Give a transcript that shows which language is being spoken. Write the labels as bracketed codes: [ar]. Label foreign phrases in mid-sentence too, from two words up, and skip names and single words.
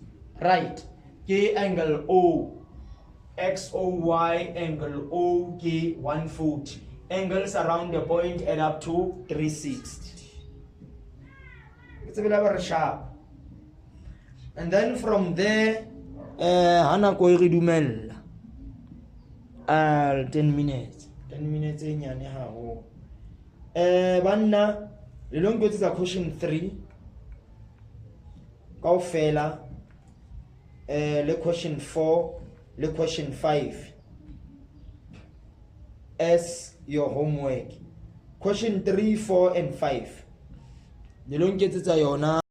[en] Right. K angle O. XOY angle O K 140. Angles around the point add up to 360. It's a bit of sharp. And then from there, [st] Hana ko re dumella. 10 minutes. 10 minutes e nyane haholo. Banna le lo nketsetsa question 3 kaofela le question 4 le question 5 [en] as your homework. Question 3, 4 and 5 [st] le lo nketsetsa yona